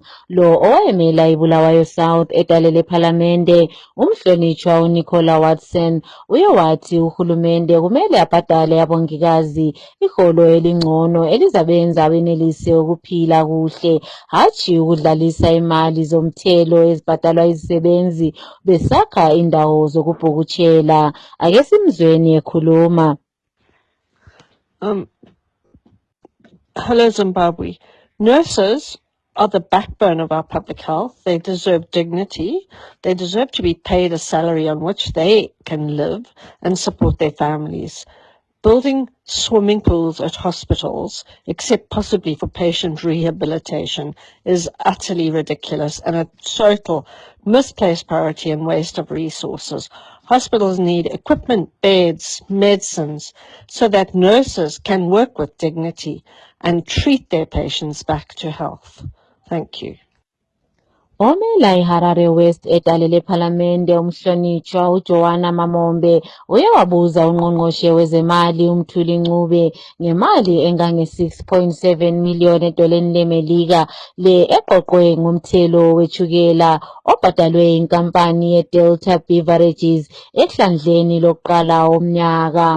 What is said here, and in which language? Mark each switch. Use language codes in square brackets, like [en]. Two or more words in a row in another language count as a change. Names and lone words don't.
[nd] Lo owayemela iBulawayo South edalele ePhalamende, umhlonitshwa uNicola Watson, uye wathi uhulumende kumele abhadale abongikazi iholo elingcono elizabenza benelise ukuphila kuhle, hatshi ukudlalisa imali zomthelo ezibhadalwa izisebenzi besakha indawo zokubhukutshela. Ake simzweni ekhuluma. [en] Hello, Zimbabwe. Nurses are the backbone of our public health. They deserve dignity. They deserve to be paid a salary on which they can live and support their families. Building swimming pools at hospitals, except possibly for patient rehabilitation, is utterly ridiculous and a total misplaced priority and waste of resources. Hospitals need equipment, beds, medicines, so that nurses can work with dignity and treat their patients back to health. Thank you. [nd] Omela iHarare West edalele ePhalamende umhlonitshwa uJoanna Mamombe uye wabuza ungqongqoshe wezemali uMthuli Ncube ngemali engange 6.7 million edoleni leMelika le eqoqwe ngomthelo wetshukela obhadalwe inkampani yeDelta Beverages ehlandleni lokuqala omnyaka.